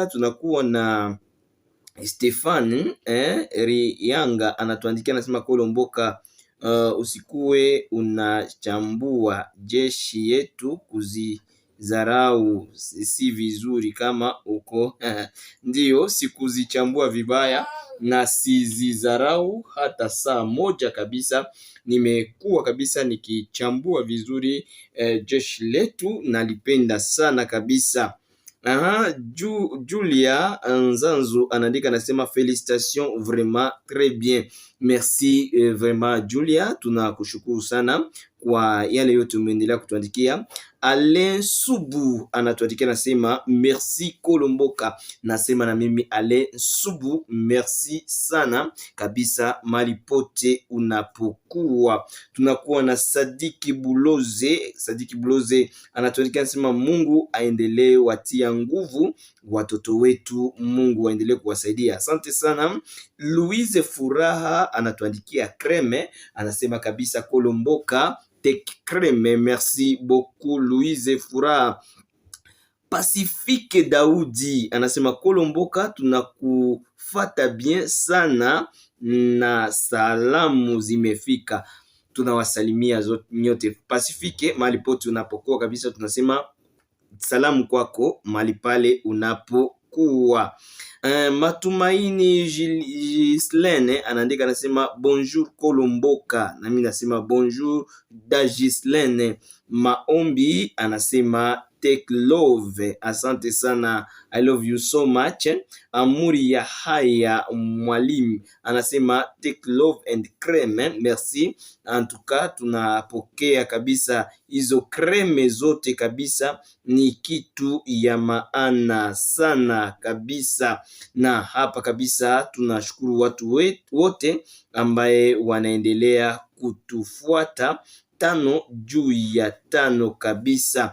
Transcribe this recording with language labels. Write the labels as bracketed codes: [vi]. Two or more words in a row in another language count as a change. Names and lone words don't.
[sw] Tunakuwa na Stefan Riyanga anatuandikia, anasema Kolomboka, usikue unachambua jeshi yetu, kuzidharau si vizuri kama uko ndiyo, sikuzichambua vibaya na sizidharau hata saa moja kabisa. Nimekuwa kabisa nikichambua vizuri jeshi letu, nalipenda sana kabisa. Julia Nzanzu anaandika, anasema [fr] félicitations, vraiment très bien. Merci vraiment Julia, [sw] tunakushukuru sana kwa yale yote umeendelea kutuandikia. Alain Subu anatuandikia, nasema merci Kolomboka. Nasema na mimi Alain Subu, merci sana kabisa mali pote unapokuwa. Tunakuwa na Sadiki Buloze anatuandikia, nasema Mungu aendelee watia nguvu watoto wetu, Mungu aendelee kuwasaidia. Asante sana. Louise Furaha anatuandikia creme, anasema kabisa Kolomboka tek creme. Merci beaucoup Louise Furaha. Pacifique Daudi anasema Kolomboka, tunakufata bien sana na salamu zimefika. Tunawasalimia nyote Pacifique mahali pote unapokuwa kabisa, tunasema salamu kwako mahali pale unapokuwa. Matumaini Gislene anaandika, anasema bonjour Kolomboka, na mimi nasema bonjour da Gislene. Maombi anasema [en] take love, [sw] asante sana, [en] I love you so much. [sw] Amuri ya haya mwalimu anasema [en] take love and creme, [sw] merci. Antuka tunapokea kabisa hizo creme zote kabisa, ni kitu ya maana sana kabisa. Na hapa kabisa tunashukuru watu wote ambaye wanaendelea kutufuata 5 juu ya 5 kabisa.